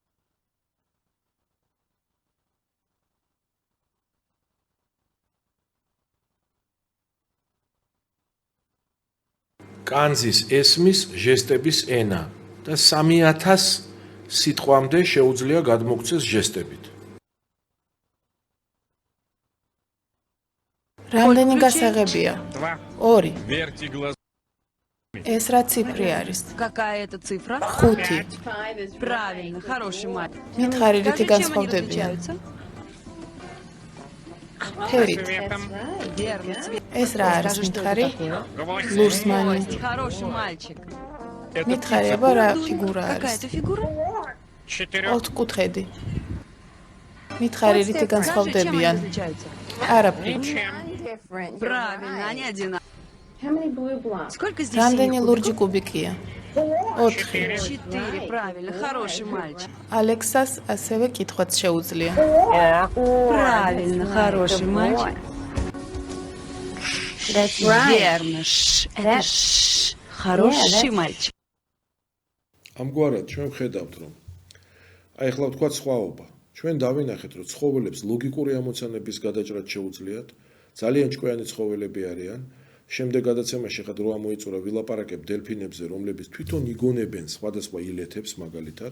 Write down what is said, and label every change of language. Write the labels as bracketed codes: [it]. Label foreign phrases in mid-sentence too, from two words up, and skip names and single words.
[ka] კანძის ესმის ჟესტების ენა და 3000 სიტყვამდე შეუძლია გადმოგვცეს ჟესტებით. რამდენი გასაღებია? 2. ეს რა ციფრი არის? [ru] Какая это цифра? 5. Правильно, хороший мальчик. [ka] მითხარი რითი [ru] Скажи, чем они [ka] განსხვავდებიან? [ru] различаются? [ka] თერით. [ru] Верно, цвет. [ka] ეს რა არის [ru] Скажи, что [ka] მითხარი? [ru] это такое? [ka] ლურსმანი. [ru] Кость, хороший мальчик. [ka] მითხარი აბა რა ფიგურა [ru] Какая [ka] არის? [ru] это фигура? [ka] 4 მითხარი რითი [ru] Скажи, чем они [ka] განსხვავდებიან? [ru] различаются? [ka] არაფერი. [ru] Правильно, они одинаковые. Сколько здесь [ka] რამდენი [ru] синих [ka] ლურჯი [ru] кубиков? [ka] კუბიკია? 4. [ru] 4, правильно, хороший мальчик. [ka] ალექსას ასევე კითხვაც შეუძლია. [ru] Правильно, хороший мальчик. Верно, это хороший мальчик. [ka] ამგვარად ჩვენ ვხედავთ რომ აი ახლა ვთქვათ სხვაობა. ჩვენ დავინახეთ რომ ცხოველებს ლოგიკური ამოცანების გადაჭრა შეუძლიათ, ძალიან ჭკვიანი ცხოველები არიან. შემდეგ გადაცემაში ხა დრო ამოიწურა ვილაპარაკებ დელფინებზე, რომლებიც თვითონ იგონებენ სხვადასხვა ილეთებს მაგალითად.